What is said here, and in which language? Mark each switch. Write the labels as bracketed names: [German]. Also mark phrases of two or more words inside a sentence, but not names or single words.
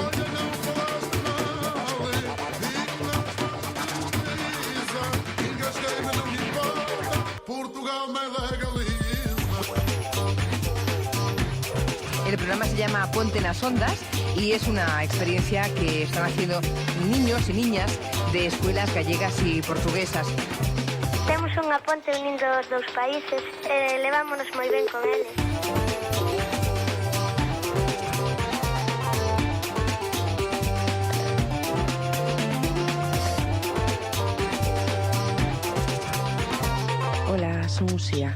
[Spanish] El programa se llama Ponte nas Ondas y es una experiencia que están haciendo niños y niñas de escuelas gallegas y portuguesas. [Galician] Temos unha ponte unindo os dous países e levámonos moi ben con eles. Hola, son Uxía.